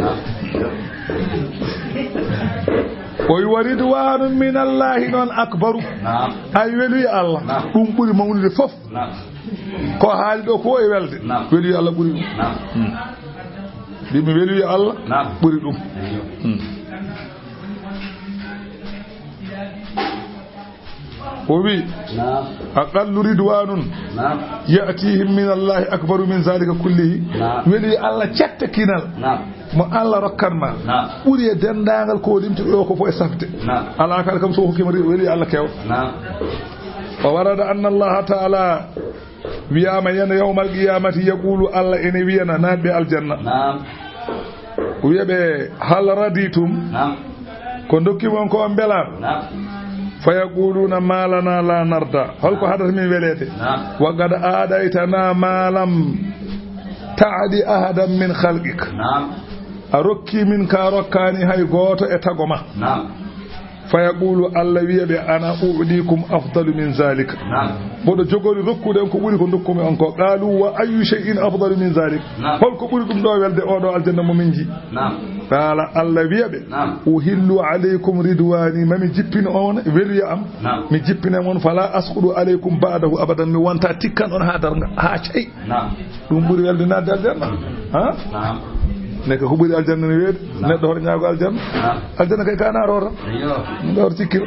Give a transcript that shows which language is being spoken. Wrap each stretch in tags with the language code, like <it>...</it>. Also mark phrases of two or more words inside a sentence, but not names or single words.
<ff>o</ff> <ar>ورضوان من الله</ar> <ff>noon akbaru ay weluyi Allah ɗum ɓuri mawnude fof ko haali ɗo ko e welde weluyi Allah ɓuri ɗum ɗimi weluyi Allah ɓuri ɗum o wi</ff> <ar>أقل رضوان يأتيهم من الله أكبر من ذلك كله</ar> <ff>weluyi Allah cetta kinal mo Allah rokkanma ɓuri e dendagal ko limti ɗo ko fo e safde ala kala kam so hokkima weli Allah kew</ff> <ar>وورد أن الله تعالى</ar> <ff>wiyama yana</ff> <ar>يوم القيامة يقول الله</ar> <ff>ene wiyana naɓe aljanna wiyaɓe</ff> <ar>هل رضيتم</ar> <ff>ko dokkimon ko on belam</ff> <ar>فيقولون ما لنا لا</ar> <ff>narda holko hadata min welete</ff> <ar>وقد أعطيتنا ما لم تعط أحدا من خلقك</ar> <ff>a rokki min ka rokkani hay goto e tagoma</ff> <ar>فيقول الله</ar> <ff>wiyaɓe</ff> <ar>أنا أعطيكم أفضل من ذلك</ar> <ff>boɗo jogori rokkude ko ɓuri ko dokkumi on ko</ff> <ar>قالوا وأي شيء أفضل من ذلك</ar> <ff>holko ɓuri ɗum ɗo welde oɗo aljanna mo min ji</ff> <ar>قال الله</ar> <ff>wiyaɓe</ff> <ar>أحل عليكم رضواني</ar> <ff>mami jippina on weluya am mi jippina mon</ff> <ar>فلا أسخط عليكم بعده أبدا</ar> <ff>mi wonta tikkan on ha darga ha cey ɗum ɓuri welde nadde aljanna neka ko ɓuri aljanna ne weede neɗɗo hoto ñaago aljanna aljanna kay ka naaro tan ɗo hoto cikkiro</ff>